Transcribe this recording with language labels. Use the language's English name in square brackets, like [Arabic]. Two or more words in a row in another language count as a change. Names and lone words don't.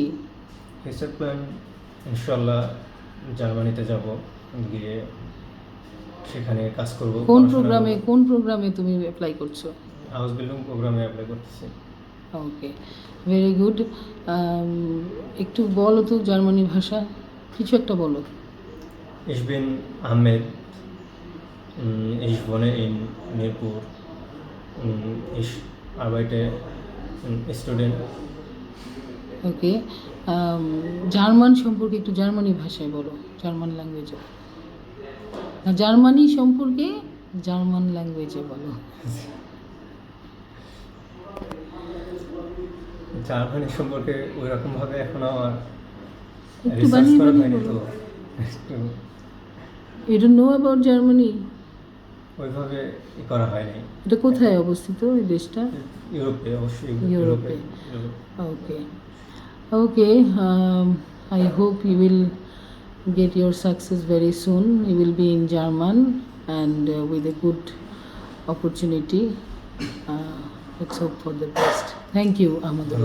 [English] future plan, [Bangla] ইনশাল্লাহ জার্মানিতে যাব, গিয়ে সেখানে কাজ করব। কোন প্রোগ্রামে তুমি অ্যাপ্লাই করছো? [English] house building [Bangla] প্রোগ্রামে অ্যাপ্লাই করতেছি। [English] okay, very good. [Bangla] একটু বলো তো জার্মানি ভাষা, কিছু একটা বলো। [German] Ich bin Ahmed. Ich wohne in Mirpur. Ich arbeite Student. [Bangla] ওকে, জার্মান সম্পর্কে একটু জার্মানি ভাষায় বলো, [English] German language. [Bangla] না, জার্মানি সম্পর্কে [English] German language [Bangla] বলো। জার্মানি সম্পর্কে ওই রকমভাবে এখনো আমার একটু রিসার্চ বানিয়ে করা বানিয়ে হয়নি, বলো। তো [English] You don't know about Germany? [Bangla] ওইভাবে করা হয়নি। এটা কোথায় অবস্থিত এই দেশটা? ইউরোপে, অবশ্যই ইউরোপে। ইউরোপ। [English] Okay. Okay. I hope you will get your success very soon. You will be in German and with a good opportunity. Let's hope for the best. Thank you, Ahmadullah.